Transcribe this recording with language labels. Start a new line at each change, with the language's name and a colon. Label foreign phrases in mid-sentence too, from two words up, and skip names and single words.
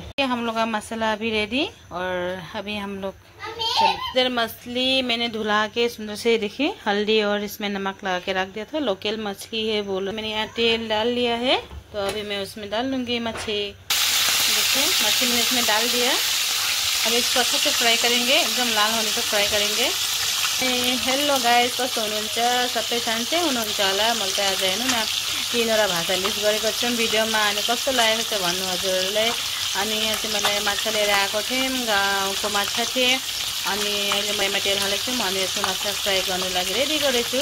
Hindi: हम लोग का मसाला अभी रेडी, और अभी हम लोग इधर मछली मैंने धुला के सुंदर से देखिए हल्दी और इसमें नमक लगा के रख दिया था। लोकल मछली है बोलो। मैंने यहाँ तेल डाल लिया है, तो अभी मैं उसमें डाल लूँगी मछली। देखिए मछली मैंने इसमें डाल दिया। अब इसको अच्छे से फ्राई करेंगे, एकदम लाल होने तक फ्राई करेंगे।
English: hello guys,
Nepali: कस्तो हुनुहुन्छ? सबै सन्चै हुनुहुन्छ होला? मैले त आज हेर्नु न 3वटा भाषा लिस्ट गरेको छु भिडियोमा। अनि कस्तो लागेको छ भन्नु हजुरहरूलाई। अनि यहाँ चाहिँ मैले माछा लिएर आएको थिएँ, गाउँको माछा थिएँ। अनि अहिले मैले तेल हालेको छु, अनि यसको माछा फ्राई गर्नु लागि रेडी गरेछु।